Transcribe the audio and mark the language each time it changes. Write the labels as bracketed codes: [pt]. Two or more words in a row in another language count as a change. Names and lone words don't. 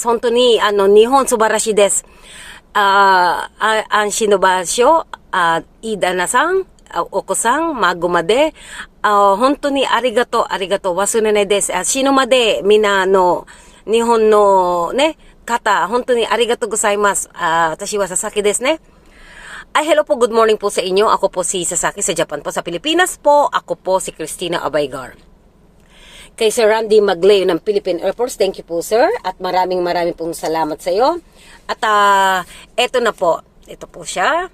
[ja] 本当に、日本素晴らしいです。安心の場所、いい旦那さん、お子さん、孫まで、本当にありがとう、ありがとう。忘れないです。死ぬまで、みんな日本のね、方、本当にありがとうございます。私はSasakiですね。 [tl] Hello po, [en] good morning [tl] po sa inyo. Ako po si Sasaki sa Japan po. Sa Pilipinas po, ako po si Christina Abaygar. Kay Sir Randy Magleo ng Philippine Air Force, [en] thank you [tl] po sir. At maraming pong salamat sa iyo. At eto na po, ito po siya.